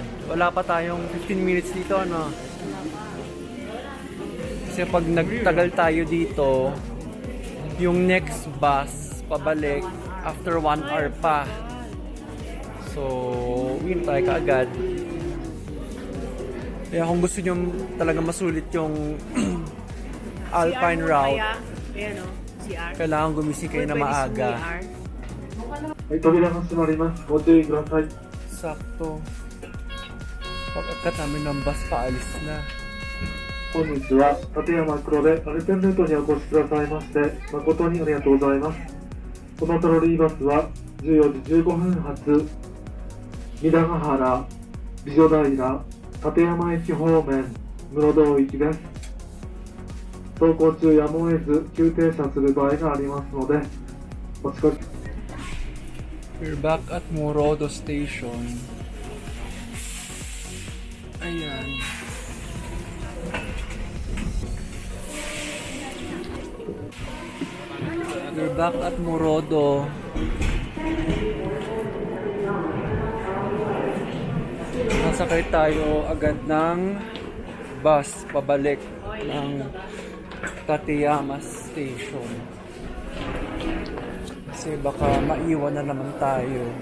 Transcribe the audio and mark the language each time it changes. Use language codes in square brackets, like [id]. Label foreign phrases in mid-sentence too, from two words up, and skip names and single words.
[tl] Wala pa tayong [en] 15 minutes [tl] dito, ano. Kasi pag nagtagal tayo dito, yung [en] next bus [tl] pabalik [en] after 1 hour [tl] pa. So, yun tayo kaagad. Kaya kung gusto nyo talaga masulit yung Alpine route, Ayan o, CR. kailangan gumising kayo na maaga. [ja] はい、扉が閉まります。ご注意ください。 [tl] Sakto. Pag-akat namin ng bus, paalis na. [ja] 本日は立山黒でアルペンルートにお越しくださいまして誠にありがとうございます。このトロリーバスは14時15分発三田ヶ原、美女平、立山駅方面、室堂行きです。走行中やむを得ず急停車する場合がありますのでお近く [en] We're back at Morodo Station. Ayan. We're back at Morodo. [tl] Nasakay tayo agad ng bus pabalik ng Tateyama Station. Kasi baka maiwan na naman tayo.